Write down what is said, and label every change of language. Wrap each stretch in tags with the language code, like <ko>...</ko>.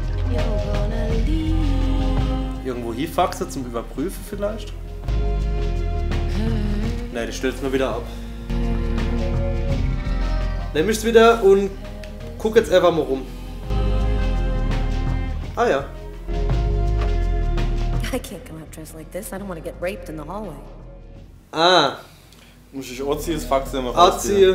<en>You're gonna leave.</en> <de>Irgendwo hinfaxen zum Überprüfen vielleicht? Nee, die stellt's mir wieder ab. Nimm ich's wieder und guck jetzt einfach mal rum. Ah ja.</de> <en>I can't come out dressed like this. I don't want to get raped in the hallway. Ah,</en> <de>Muss ich anziehen, das Fax immer rausziehen.</de>